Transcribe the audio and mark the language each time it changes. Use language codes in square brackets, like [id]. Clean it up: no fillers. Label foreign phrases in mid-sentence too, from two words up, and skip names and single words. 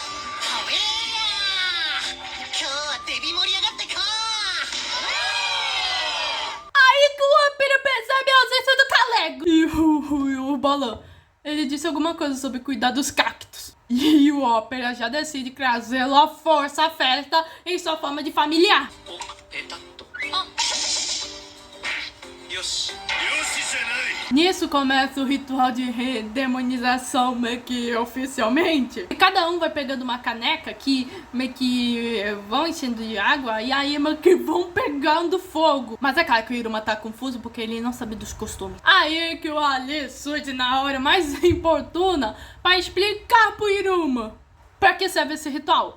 [pt] Aí que o Ópera percebe a ausência do Calego. E o Balão, ele disse alguma coisa sobre cuidar dos cactos. E o Ópera já decide trazê-lo à força à festa em sua forma de familiar. [ja] よしよしじゃない。 [pt] Nisso começa o ritual de redemonização meio que oficialmente. E cada um vai pegando uma caneca que meio que vão enchendo de água e aí meio que vão pegando fogo. Mas é claro que o Iruma tá confuso porque ele não sabe dos costumes. Aí que o Ali surge na hora mais importuna para explicar pro Iruma pra que serve esse ritual.